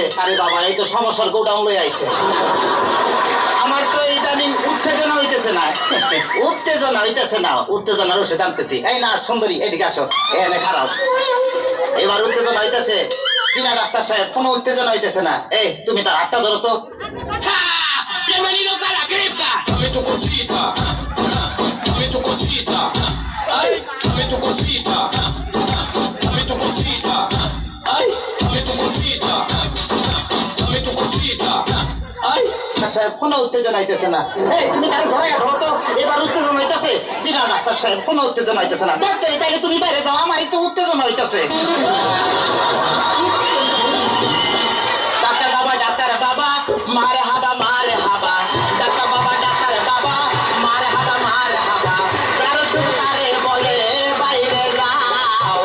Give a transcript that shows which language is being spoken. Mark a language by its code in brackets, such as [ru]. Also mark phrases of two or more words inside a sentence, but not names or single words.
[bn] আরে বাবা, এই তো সমস্যার গোডাউন লই আইছে। আমার তো ইদানিং উত্তেজনা হইতেছে না, উত্তেজনার ওষুধ আনতেছি। এই না সুন্দরী এদিকে আসো, এনে খারাপ। এবার উত্তেজনা হইতেছে কিনা ডাক্তার সাহেব? কোনো উত্তেজনা hইতেছে না। এই তুমি তার হাতটা ধরো তো। [es] Bienvenidos a la cripta. Dame tu cosita. Dame tu cosita. Ay, dame tu cosita. Dame tu cosita. Ay, dame tu cosita. Dame tu cosita. Ay. [bn] ডাক্তার সাহেব কোনো উত্তেজনা হইতেছে না। এই তুমি তার ঘরে ধরো তো। এবার উত্তেজনা হইতেছে কিনা ডাক্তার সাহেব? কোনো উত্তেজনা হইতেছে না। ডাক্তার তাইলে তুমি বাইরে যাও, আমারই তো উত্তেজনা হইতেছে। ডাক্তার বাবা মারে হাবা ডাক্তার বাবা মারে হাবা, যার সুতারে বলে বাইরে যাও।